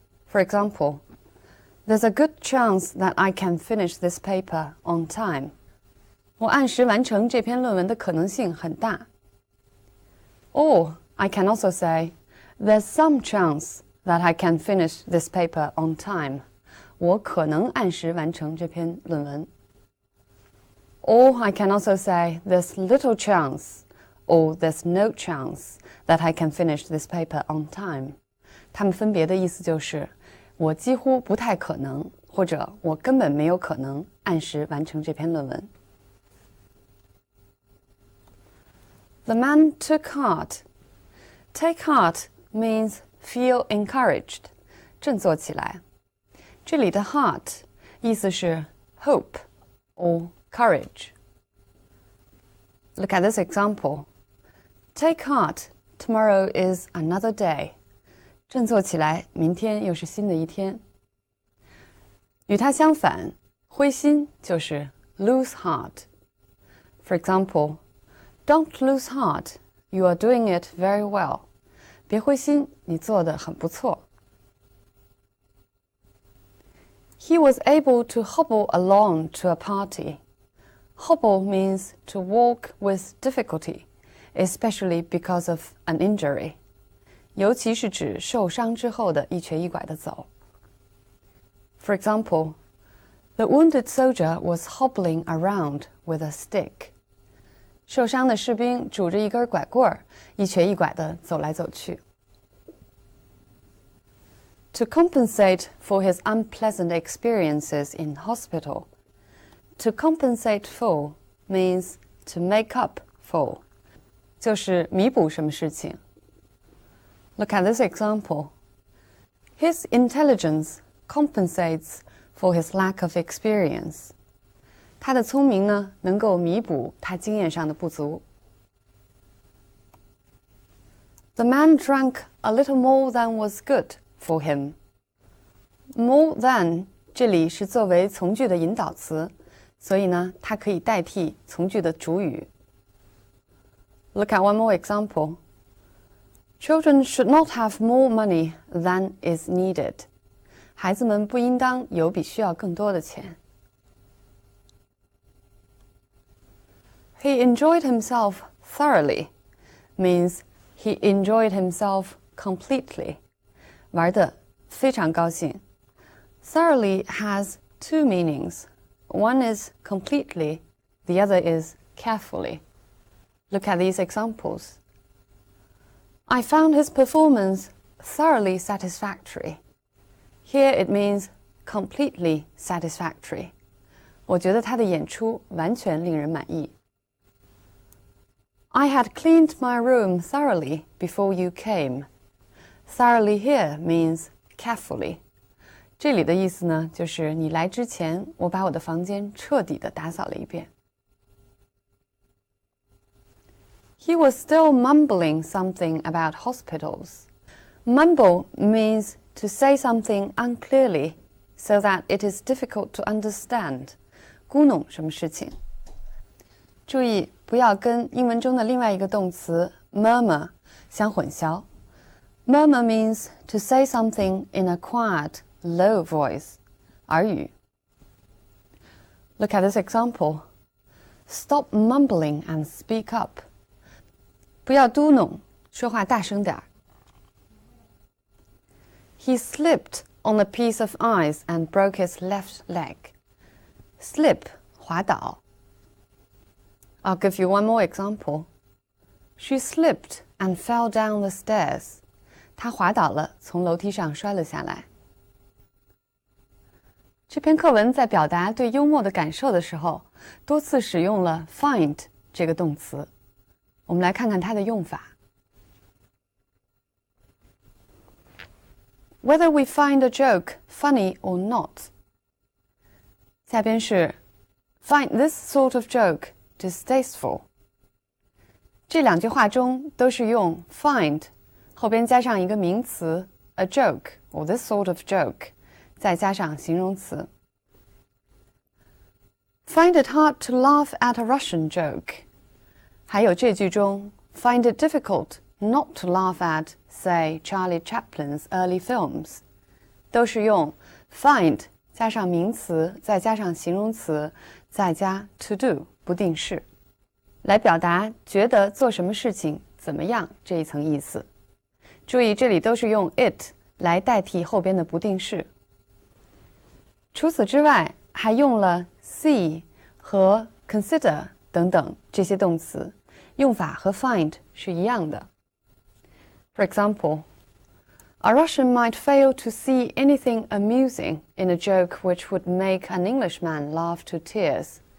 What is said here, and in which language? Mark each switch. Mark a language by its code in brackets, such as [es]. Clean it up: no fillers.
[en] For example, there's a good chance that I can finish this paper on time. [zh] 我按时完成这篇论文的可能性很大。 [en] Or I can also say, there's some chance that I can finish this paper on time. [zh] 我可能按时完成这篇论文。 [en] Or I can also say, there's little chance, or there's no chance that I can finish this paper on time. [zh] 它们分别的意思就是我几乎不太可能，或者我根本没有可能按时完成这篇论文。 [en] The man took heart. Take heart means feel encouraged, [zh] 振作起来。这里的 heart 意思是 [en] hope or courage. Look at this example. Take heart, tomorrow is another day. [zh] 振作起来，明天又是新的一天。与它相反，灰心就是 [en] lose heart. For example, don't lose heart, you are doing it very well. [zh] 别灰心，你做得很不错。 [en] He was able to hobble along to a party. Hobble means to walk with difficulty, especially because of an injury. [zh] 尤其是指受伤之后的一瘸一拐的走。 [en] For example, the wounded soldier was hobbling around with a stick. [zh] 受伤的士兵拄着一根拐棍儿，一瘸一拐地走来走去。 [en] To compensate for his unpleasant experiences in hospital. To compensate for means to make up for. [zh] 就是弥补什么事情。 [en] Look at this example. His intelligence compensates for his lack of experience. [zh] 他的聪明呢，能够弥补他经验上的不足。 [en] The man drank a little more than was good for him. More than [zh] 这里是作为从句的引导词，所以呢，它可以代替从句的主语。 [en] Look at one more example. Children should not have more money than is needed. [zh] 孩子们不应当有比需要更多的钱。 [en] He enjoyed himself thoroughly means he enjoyed himself completely. [zh] 玩得非常高兴。 [en] Thoroughly has two meanings. One is completely, the other is carefully. Look at these examples. I found his performance thoroughly satisfactory. Here it means completely satisfactory. [zh] 我觉得他的演出完全令人满意。 [en] I had cleaned my room thoroughly before you came. Thoroughly here means carefully. [zh] 这里的意思呢，就是你来之前，我把我的房间彻底地打扫了一遍。 [en] He was still mumbling something about hospitals. Mumble means to say something unclearly so that it is difficult to understand. [zh] 咕哝什么事情？注意不要跟英文中的另外一个动词 murmur 相混淆。 [en] Murmur means to say something in a quiet, low voice. [zh] 耳语。 [en] Look at this example. Stop mumbling and speak up. [zh] 不要嘟哝，说话大声点儿。 [en] He slipped on a piece of ice and broke his left leg. Slip, [zh] 滑倒。 [en] I'll give you one more example. She slipped and fell down the stairs. [zh] 她滑倒了，从楼梯上摔了下来。这篇课文在表达对幽默的感受的时候，多次使用了 find 这个动词。我们来看看它的用法。 [en] Whether we find a joke funny or not. [zh] 下边是 [en] find this sort of joke distasteful. [zh] 这两句话中都是用 find 后边加上一个名词 [en] a joke or this sort of joke [zh] 再加上形容词。 [en] Find it hard to laugh at a Russian joke. [zh] 还有这句中 [en] find it difficult not to laugh at, say, Charlie Chaplin's early films. [zh] 都是用 find 加上名词再加上形容词再加 to do 不定式来表达觉得做什么事情怎么样这一层意思。注意这里都是用 it 来代替后边的不定式。除此之外还用了 see 和 consider 等等这些动词，用法和 find 是一样的。 [en] For example, a Russian might fail to see anything amusing in a joke which would make an Englishman laugh to tears.